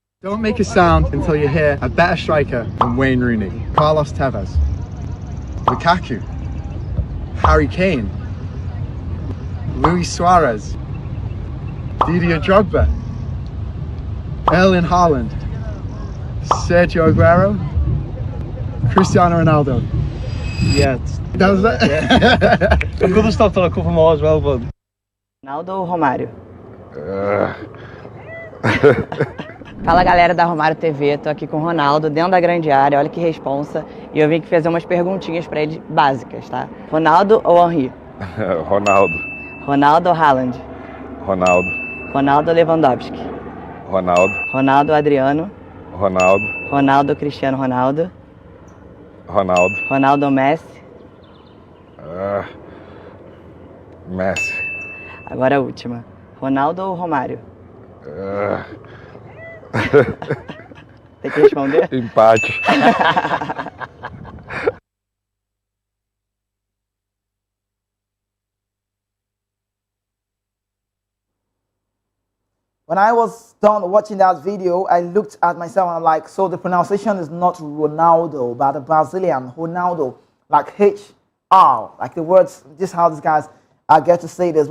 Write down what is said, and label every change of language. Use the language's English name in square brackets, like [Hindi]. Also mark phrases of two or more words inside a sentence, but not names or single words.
[English] Don't make a sound until you hear a better striker than Wayne Rooney, Carlos Tevez, Lukaku, Harry Kane, Luis Suarez, Didier Drogba, Erling Haaland, Sergio Aguero, Cristiano Ronaldo. Yeah, that was it. I'm gonna stop till a couple more as well, but [Portuguese] Ronaldo ou Romário? Fala galera da Romário TV, tô aqui com o Ronaldo dentro da grande área, olha que responsa. E eu vim aqui fazer umas perguntinhas pra ele básicas, tá? Ronaldo ou Henry? Ronaldo. Ronaldo ou Haaland? Ronaldo. Ronaldo ou Lewandowski? Ronaldo. Ronaldo ou Adriano? Ronaldo. Ronaldo ou Cristiano Ronaldo? Ronaldo. Ronaldo ou Messi? Messi. Agora a última. Ronaldo ou Romário? Tem que responder? Empate. [English] When I was done watching that video, I looked at myself and I'm like, so the pronunciation is not Ronaldo, but the Brazilian Ronaldo, like H-R, like the words, just how these guys get to say this.